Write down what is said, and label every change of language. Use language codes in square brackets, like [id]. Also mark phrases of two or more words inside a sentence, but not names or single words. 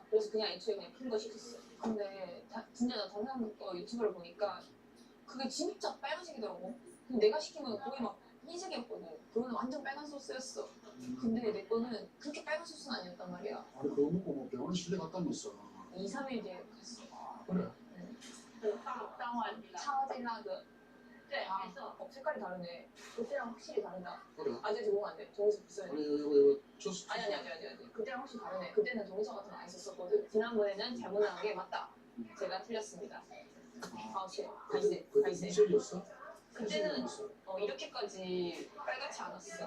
[ko] 그래서 그냥 애초에 그냥 큰 거 시켰어. 근데 진짜 나 다른 사람 유튜브를 보니까 그게 진짜 빨간색이더라고. 근데 내가 시킨 건 거의 막 흰색이었거든. 그거는 완전 빨간 소스였어. 근데 내 거는 그렇게 빨간 소스는 아니었단 말이야. 아니 그거 먹고 뭐 병원 실내 갔다면서. 2, 3일 뒤에 갔어. 그래. [zh] 超级辣的. 对， 아, 没错。 [ko] 색깔이 다르네. 그때랑 확실히 다르다. 그래. 아직 적응 안 돼. 동의서 붙여야 돼. 아니 이거 주스. 아니. 그때랑 확실히 다르네. 그때는 동의서 같은 거 안 썼었거든. 지난번에는 잘못 나온 게 맞다. 제가 틀렸습니다. 아, 오케이. 갈색. 그때 흰색이었어? 그때는 이렇게까지 빨갛지 않았어.